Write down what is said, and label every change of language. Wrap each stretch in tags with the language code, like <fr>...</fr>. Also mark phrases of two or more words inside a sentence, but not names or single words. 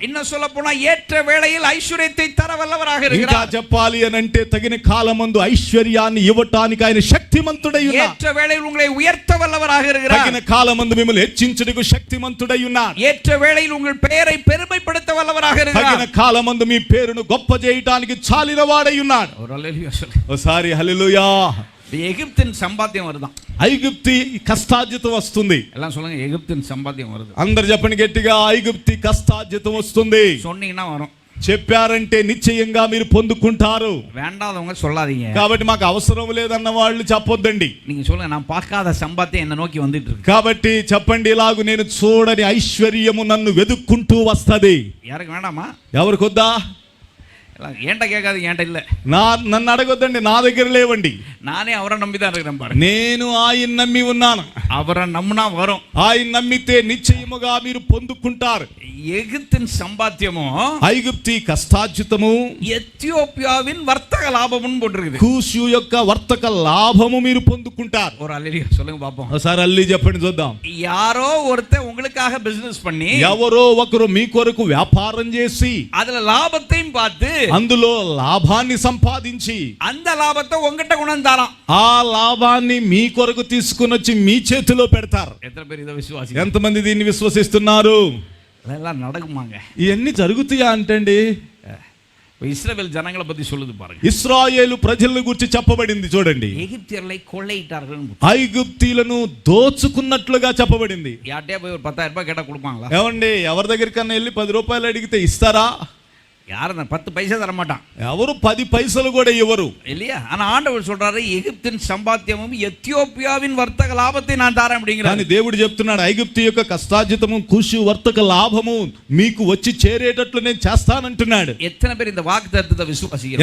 <ta>இன்னும் சொல்ல போனா ஏற்ற வேளையில் ஐశ్వర్யத்தை தர வல்லவராக</ta> <te>ఇంకా</te> <ta>இருக்கிறார்.</ta> <te>చెప్పాలి అని అంటే తగిన కాలమందు ఐశ్వర్యాన్ని ఇవ్వటానికి ఆయన శక్తిమంతుడై ఉన్నాడు.</te> <ta>ஏற்ற வேளையில் உங்களை உயர்த்த வல்லவராக இருக்கிறார்.</ta> <te>తగిన కాలమందు మిమ్మల్ని హెచ్చించుటకు శక్తిమంతుడై ఉన్నాడు.</te> <ta>ஏற்ற வேளையில் உங்கள் பெயரை பெருமைப்படுத்த வல்லவராக</ta> <te>తగిన</te> <ta>இருக்கிறார்.</ta> <te>కాలమందు మీ పేరును గొప్ప చేయటానికి చాలిన వాడై ఉన్నాడు.</te> <ta>ஒரு அல்லேலூயா சொல்லு.</ta> <te>ఒకసారి హల్లెలూయా.</te> <ta>எகிப்தின் சம்பாத்தியம் வருதான்.</ta> <te>ఐగుప్తి కష్టార్జితం వస్తుంది.</te> <ta>எல்லாம் சொல்லுங்க, எகிப்தின் சம்பாத்தியம் வருது.</ta> <te>అందరు చెప్పండి గట్టిగా, ఐగుప్తి కష్టార్జితం వస్తుంది.</te> <ta>சொன்னீங்கன்னா வரும்.</ta> <te>చెప్పారంటే నిశ్చయంగా మీరు పొందుకుంటారు.</te> <ta>வேண்டாதவங்க சொல்லாதீங்க.</ta> <te>కాబట్టి మాకు అవసరం లేదన్న వాళ్ళు చెప్పొద్దండి.</te> <ta>நீங்க சொல்லுங்க, நான் பார்க்காத சம்பாத்தியம் என்ன நோக்கி வந்துட்டு இருக்கு.</ta> <te>కాబట్టి చెప్పండి ఇలాగు, నేను చూడని ఐశ్వర్యము నన్ను వెదుక్కుంటూ వస్తది.</te> <ta>யாருக்கு வேண்டாமா?</ta> <te>ఎవరికి వద్దా?</te> <ta>ஏன்ட்ட கேட்காது, ஏன்ட்ட இல்ல.</ta> <te>నన్ను అడగొద్దండి, నా దగ్గర లేవండి.</te> <ta>நானே அவரை நம்பி தான் இருக்கிறேன் பாருங்க.</ta> <te>నేను ఆయన నమ్మి ఉన్నాను.</te> <ta>அவரை நம்பினா வரும்.</ta> <te>ఆయన నమ్మితే నిశ్చయముగా మీరు పొందుకుంటారు.</te> <ta>எகிப்தின் சம்பாத்தியமும்</ta> <te>ఐగుప్తి కష్టార్జితము,</te> <ta>எத்தியோப்பியாவின் வர்த்தக லாபமும் போட்டிருக்குது.</ta> <te>కూషు యొక్క వర్తక లాభము మీరు పొందుకుంటారు.</te> <ta>ஒரு அல்லேலூயா சொல்லுங்க பாப்போம்.</ta> <te>ఒకసారి అల్లి చెప్పండి చూద్దాం.</te> <ta>யாரோ ஒருத்தர் உங்களுக்காக பிசினஸ் பண்ணி,</ta> <te>ఎవరో ఒకరు మీ కొరకు వ్యాపారం చేసి</te> <ta>அதுல லாபத்தையும் பார்த்து</ta> <te>అందులో లాభాన్ని సంపాదించి</te> <ta>அந்த லாபத்தை உங்ககிட்ட கொண்டு தரான்.</ta> <te>ఆ లాభాన్ని మీ కొరకు తీసుకుని వచ్చి మీ చేతిలో పెడతారు.</te> <ta>எத்தனை பேர் இதை விசுவாசி?</ta> <te>ఎంతమంది దీన్ని విశ్వసిస్తున్నారు?</te> <ta>அதெல்லாம் நடக்குமாங்க?</ta> <te>ఇవన్నీ జరుగుతాయా అంటండి?</te> <ta>இஸ்ரவேல் ஜனங்களை பத்தி சொல்லுது பாருங்க.</ta> <te>ఇశ్రాయేలు ప్రజలను గురించి చెప్పబడింది చూడండి.</te> <ta>எகிப்தியர்களை கொள்ளையிட்டார்கள்.</ta> <te>ఐగుప్తీలను దోచుకున్నట్లుగా చెప్పబడింది.</te> <ta>யார்ட்டே போய் ஒரு 10,000 ரூபாய் கேட்டா கொடுப்பாங்களா?</ta> <te>ఏమండి, ఎవరి దగ్గరికన్నా వెళ్ళి 10 రూపాయలు అడిగితే ఇస్తారా?</te> <ta>யாரும் 10 பைசா தர மாட்டான்.</ta> <te>ఎవరు 10 పైసలు కూడా ఇవ్వరు.</te> <ta>இல்லையா? ஆனா ஆண்டவர் சொல்றாரு, எகிப்தின் சம்பாத்தியமும் எத்தியோப்பியாவின் வர்த்தக லாபத்தை நான் தரேன் அப்படிங்கிறார்.</ta> <te>కానీ దేవుడు చెప్తున్నాడు, ఐగుప్తు యొక్క కష్టార్జితము, కూషు వర్తక లాభము మీకు వచ్చి చేరేటట్లు నేను చేస్తానంటున్నాడు.</te> <ta>எத்தனை பேர் இந்த வாக்குத்தத்தத்தை விசுவாசிக்கிறோம்?</ta>